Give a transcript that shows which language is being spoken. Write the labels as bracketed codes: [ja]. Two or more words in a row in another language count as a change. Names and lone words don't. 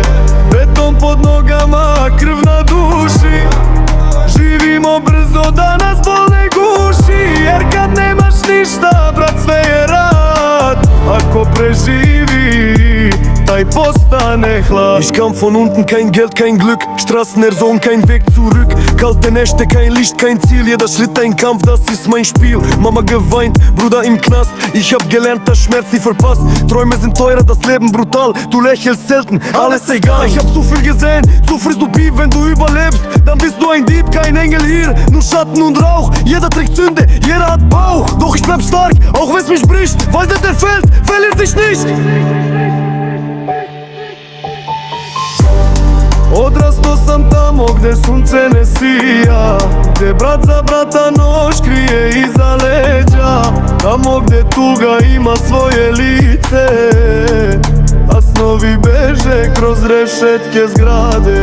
[sr] Beton pod nogama, krv na duši, živimo brzo da nas bol ne guši, jer kad nemaš ništa, brat, sve je rad. Ako preživi, taj postane hlad. [de] Ich kam von unten, kein Geld, kein Glück, Straßen Sohn, kein Weg zurück. Kalte Nächte, kein Licht, kein Ziel, jeder Schritt ein Kampf, das ist mein Spiel. Mama geweint, Bruder im Knast, ich hab gelernt, dass Schmerz nie verpasst. Träume sind teurer, das Leben brutal, du lächelst selten, alles egal. Ich hab zu viel gesehen, so frisst du Beef, wenn du überlebst, dann bist du ein Dieb, kein Engel hier, nur Schatten und Rauch. Jeder trägt Sünde, jeder hat Bauch, doch ich bleib stark, auch wenn's mich bricht, weil der fällt, verliert sich nicht. [sr] Odrastao sam tamo gde sunce ne sija, gde brat za brata noć krije iza leđa, tamo gde tuga ima svoje lice, a snovi beže kroz rešetke zgrade.